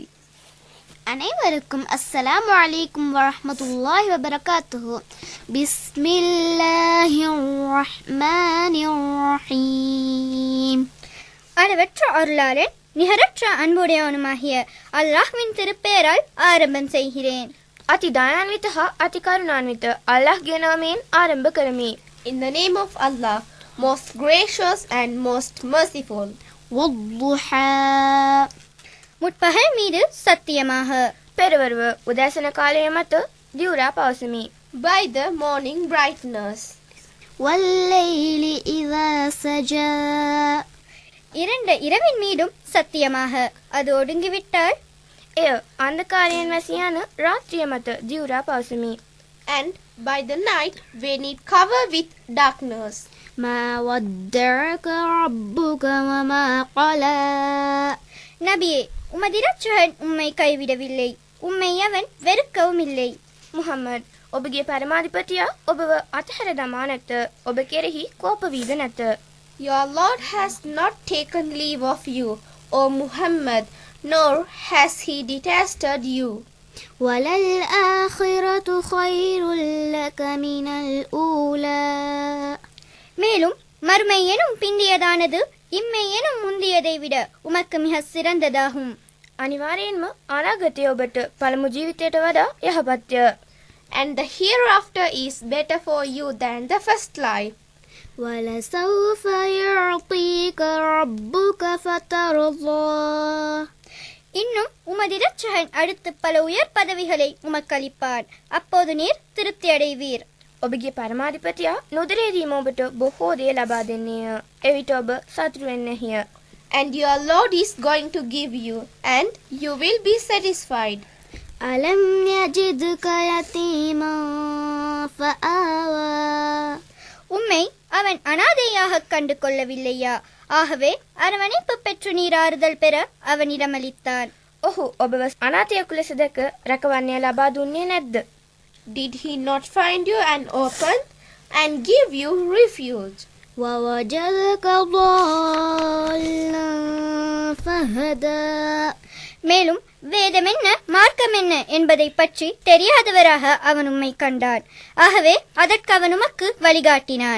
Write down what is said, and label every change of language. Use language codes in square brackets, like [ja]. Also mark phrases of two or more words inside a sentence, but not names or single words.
[ar] அனைவருக்கும் السلام عليكم ورحمة الله وبركاته. بسم الله الرحمن الرحيم. [ta] அளவற்ற அருளாளன் நிகரற்ற அன்புடையவனுமாகிய அல்லாஹ்வின் திருப்பெயரால் ஆரம்பம் செய்கிறேன். [si] අති දයාන්විත හා අති කරුණාන්විත අල්ලාහ්ගේ නාමයෙන් ආරම්භ කරමි. [en] In the name of Allah, most gracious and most merciful. [ar] வத்துஹா. [ta] முற்பகல் மீது சத்தியமாக. [si] පෙරවරුව උදෑසන කාලය මත දිවුරා පවසමි. [en] By the morning brightness. [ar] والليل إذا سجى. [ta] இரண்டு இரவின் மீதும் சத்தியமாக. அது ஒடுங்கிவிட்டால் [si] එය අන්ධකාරයෙන් වැසී යන රාත්‍රිය මත දිවුරා පවසමි. [en] And by the night when it cover with darkness. [ar] ما ودعك ربك وما قلى. [ta] நபியே, உமது இரட்சகன் உம்மை கைவிடவில்லை, உம்மை அவன் வெறுக்கவும் இல்லை. [si] මුහම්මද්, ඔබගේ පරමාධිපතියා ඔබව අතහැර දමා නැත. ඔබ කෙරෙහි කෝප වීද නැත. [en] Your Lord has not taken leave of you, O Muhammad, nor has he detested you. [ar] وَلَلْآخِرَةُ خَيْرٌ لَكَ مِنَ الْأُولَى. [ta] மேலும் மறுமை எனும் பிந்தியதானது இம்மை எனும் முந்தியதை விட உமக்கு மிக சிறந்ததாகும். [si] අනිවාර්යෙන්ම අනාගතය ඔබට පළමු ජීවිතයට වඩා යහපත්ය. [en] And the hereafter is better for you than the first life. [ar] وَلَسَوْفَ يُعْطِيكَ رَبُّكَ فَتَرْضَى. [ta] இன்னும் உமது இரட்சகன் அடுத்து பல உயர் பதவிகளை உமக்களிப்பார், அப்போது நீர் திருப்தி அடைவீர். [si] ඔබගේ පරමාධිපතියා නොදරේදීම ඔබට බොහෝ දේ ලබා දෙන්නේය. එවිට ඔබ සතුටු වෙන්නේය. [en] And your Lord is going to give you, and you will be satisfied. [ar] أَلَمْ يَجِدْكَ يَتِيمًا فَآوَى. [ta] உம்மை அவன் அனாதையாக கண்டு கொள்ளவில்லையா? ஆகவே அரவணைப்பு பெற்று நீர் ஆறுதல் பெற அவனிடம் அளித்தான். [si] ඔහු ඔබව අනාථයෙකු ලෙස දැක රැකවරණය ලබා දුන්නේ නැද්ද? [en] Did he not find you an orphan and give you refuge? [ar] وَوَجَدَكَ ضَالًّا فَهَدَى. [ta] மேலும் வேதம் என்ன மார்க்கம் என்ன என்பதை பற்றி தெரியாதவராக அவன் உம்மை கண்டான், ஆகவே அதற்கு அவன் உமக்கு வழிகாட்டினான்.